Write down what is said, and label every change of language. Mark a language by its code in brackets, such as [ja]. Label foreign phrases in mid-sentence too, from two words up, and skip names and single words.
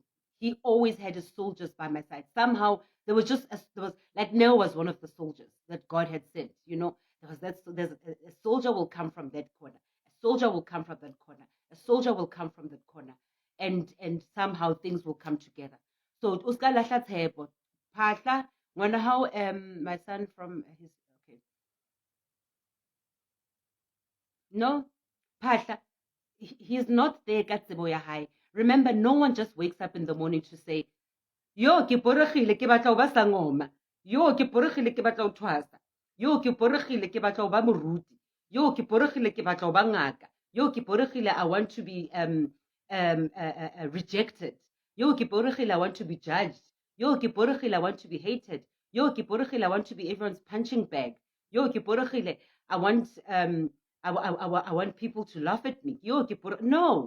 [en] He always had his soldiers by my side. Somehow there was like Noah was one of the soldiers that God had sent. You know, there's a soldier will come from that corner. A soldier will come from that corner. A soldier will come from that corner, and somehow things will come together. [st] So uska lahla tshepo, Phahla, [en] wonder how my son from his okay. No, Phahla, he's not there [st] ka tsebo ya hae. [en] Remember, no one just wakes up in the morning to say, [st] yo ke porogile ke batla o ba sangoma, yo ke porogile ke batla o thwasa, yo ke porogile ke batla o ba moruti, yo ke porogile ke batla o ba ngaka, yo ke porogile [en] I want to be rejected, [st] yo ke porogile [en] I want to be judged, [st] yo ke porogile [en] I want to be hated, [st] yo ke porogile [en] I want to be everyone's punching bag, [st] yo ke porogile [en] I want I want people to laugh at me, [st] yo ke no.